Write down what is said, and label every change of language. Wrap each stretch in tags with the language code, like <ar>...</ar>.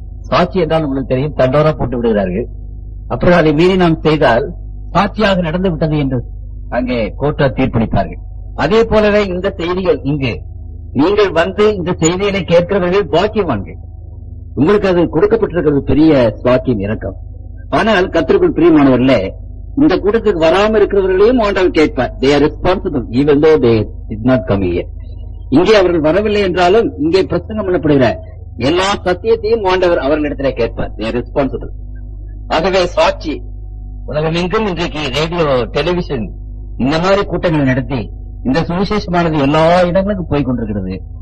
<ta>சாட்சி என்றால் உங்களுக்கு தெரியும், தண்டோரா போட்டு விடுகிறார்கள். அப்புறம் அதை மீறி நாம் செய்தால் சாட்சியாக நடந்து விட்டது என்று அங்கே கோர்ட்டார் தீர்ப்பளிப்பார்கள். அதே போலவே இந்த செய்திகள் இங்கு நீங்கள் வந்து இந்த செய்திகளை கேட்கிறவர்கள் பாக்கியவான்கள். உங்களுக்கு அது கொடுக்கப்பட்டிருக்கிறது பெரிய பாக்கியம், இரக்கம். ஆனால் கர்த்தருக்குள் பிரியமானவர்களே, இந்த கூட்டத்துக்கு வராமல் இருக்கிறவர்களையும் ஆண்டவர் கேட்பார்.</ta> <en>they are responsible even though they did not come here.</en> <ta>இங்கே அவர்கள் வரவில்லை என்றாலும் இங்கே பிரசங்கம் பண்ணப்படுகிற எல்லா சத்தியத்தையும் ஆண்டவர் அவர்களிடத்திலே கேட்பார்.</ta> <en>they are responsible.</en> <ta>ஆகவே சாட்சி உலகமெங்கும் இன்றைக்கு ரேடியோ, டெலிவிஷன் இந்த மாதிரி கூட்டங்களை நடத்தி இந்த சுவிசேஷமானது எல்லா இடங்களுக்கும் போய் கொண்டிருக்கிறது.</ta>